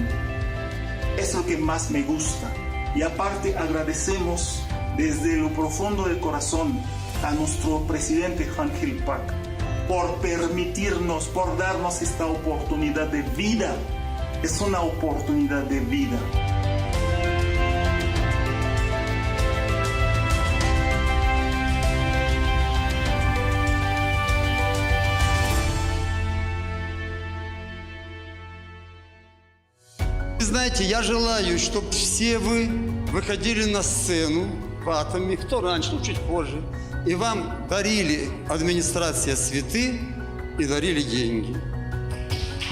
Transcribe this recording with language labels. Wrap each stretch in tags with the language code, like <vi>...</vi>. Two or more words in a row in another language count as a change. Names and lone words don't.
<es>Es lo que más me gusta. Y aparte agradecemos desde lo profundo del corazón a nuestro presidente Angel Park por permitirnos, por darnos esta oportunidad de vida. Es una oportunidad de vida.</es> <ru>Знаете, я желаю, чтобы все вы выходили на сцену в Atomy, кто раньше, ну чуть позже, и вам дарили администрация цветы и дарили деньги.</ru>